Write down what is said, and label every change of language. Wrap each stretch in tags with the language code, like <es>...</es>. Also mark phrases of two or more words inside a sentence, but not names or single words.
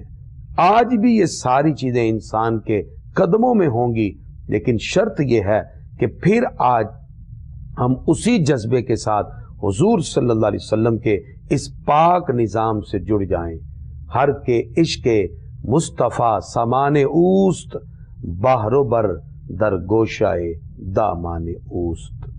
<ur>آج بھی یہ ساری چیزیں انسان کے قدموں میں ہوں گی، لیکن شرط یہ ہے کہ پھر آج ہم اسی جذبے کے ساتھ حضور</ur> <ar>صلی اللہ علیہ وسلم</ar> <ur>کے اس پاک نظام سے جڑ جائیں۔</ur> <fa>ہر کے عشق مصطفیٰ سامان اوست، بحر و بر در گوشائے دامان اوست۔</fa>